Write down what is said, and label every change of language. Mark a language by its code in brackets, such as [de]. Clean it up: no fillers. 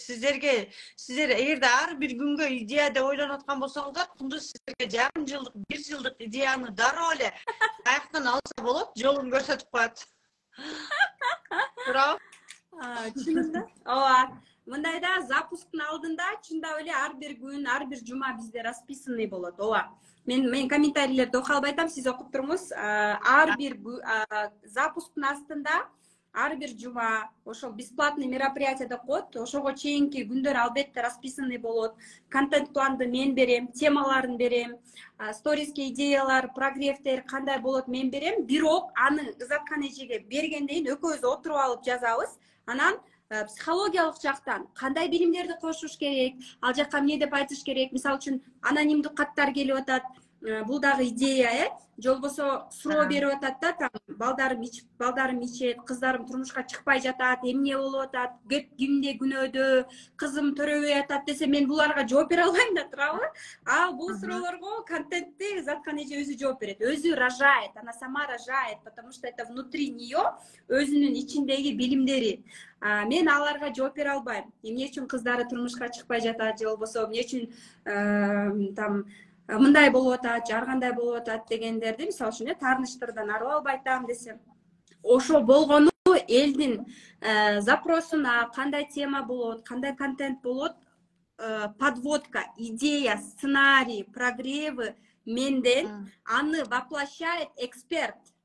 [ky] Сиздер эгерде ар бир күнгө идея деп ойлонуп аткан болсоңуздар, Кундуз сиздерге жарым жылдык, 1 жылдык идеяны дароо эле каяктан алса болот, жолун көрсөтүп коет. Туурабы? Чынында? Ооба. Мындайда запусктун алдында чындап эле ар бир күн, ар бир жума бизде расписанный болот. Ооба. Мен комментарийлерди окуй албай атам, сиз окуп туруңуз. Ар бир запусктун астында ар бир жума ошол [ru] бесплатный мероприятие [ky] деп коет. Ошого чейинки күндөр албетте расписанный болот. Контент планды мен берем, темаларын берем, сториске идеялар, прогревтер кандай болот мен берем. Бирок аны Заткан эжеге бергенден экөөбүз отуруп алып жазабыз. Анан психологиялык жактан кандай билимдерди кошуш керек, ал жакка эмне деп айтыш керек. Мисалы үчүн анонимдик каттар келип атат. Бул дагы идея, же болбосо суроо берип атат да, там балдарым ичет, кыздарым турмушка чыкпай жатат, эмне болуп атат, кимде күнөөдө, кызым төрөбөй атат десе, мен буларга жооп бере албайм да, туурабы? Бул суроолорго контентти Заткан эже өзү жооп берет. Өзү [ru] рожает, она сама рожает, потому что это внутри неё, [ky] өзүнүн ичиндеги билимдери. Мен аларга жооп бере албайм. Эмне үчүн кыздары турмушка чыкпай жатат, же болбосо эмне үчүн там мындай болуп атат, ар кандай болуп атат дегендерди, мисалы үчүн, таарынычтардан арылып албай атам десем, ошо болгону элдин запросуна кандай тема болот, кандай контент болот, подводка, идея, сценарий, прогревы менден, аны воплощает эксперт.